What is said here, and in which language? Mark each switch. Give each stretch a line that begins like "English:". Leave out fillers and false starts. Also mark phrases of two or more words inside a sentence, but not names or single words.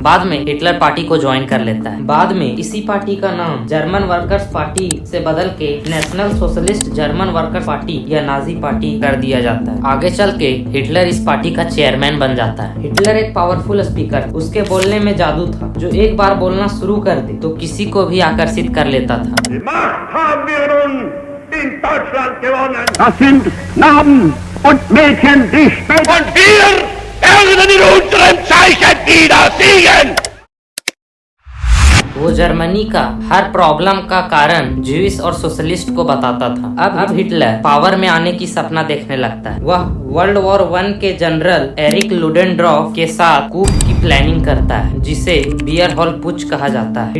Hindi: बाद में हिटलर पार्टी को ज्वाइन कर लेता है। बाद में इसी पार्टी का नाम जर्मन वर्कर्स पार्टी से बदल के नेशनल सोशलिस्ट जर्मन वर्कर्स पार्टी या नाजी पार्टी कर दिया जाता है। आगे चल के हिटलर इस पार्टी का चेयरमैन बन जाता है। हिटलर एक
English: powerful speaker,
Hindi: उसके बोलने में जादू था, जो एक बार बोलना शुरू कर दे तो किसी को भी आकर्षित कर लेता था।
German: Das sind Knaben und Mädchen, die später und wir werden in unserem Zeichen wieder siegen!
Hindi: वो जर्मनी का हर प्रॉब्लम का कारण ज्यूइश और सोशलिस्ट को बताता था। अब हिटलर पावर में आने की सपना देखने लगता है। वह वर्ल्ड वॉर 1 के जनरल एरिक लुडेनड्रॉफ के साथ कूप की प्लानिंग करता है, जिसे बियर हॉल पुच कहा जाता है।